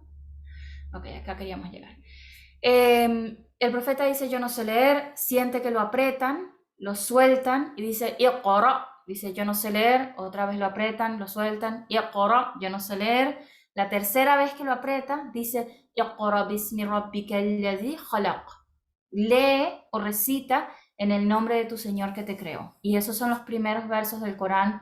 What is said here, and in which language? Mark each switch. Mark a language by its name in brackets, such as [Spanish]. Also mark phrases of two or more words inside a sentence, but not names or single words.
[Spanish] Ok, acá queríamos llegar. El profeta dice, yo no sé leer, siente que lo apretan, lo sueltan y dice, Iqra. dice yo no sé leer, otra vez lo apretan, lo sueltan, iqra, yo no sé leer. La tercera vez que lo aprieta, dice [Arabic] اقرأ باسم ربك الذي خلق. [Spanish] Lee o recita en el nombre de tu Señor que te creó. Y esos son los primeros versos del Corán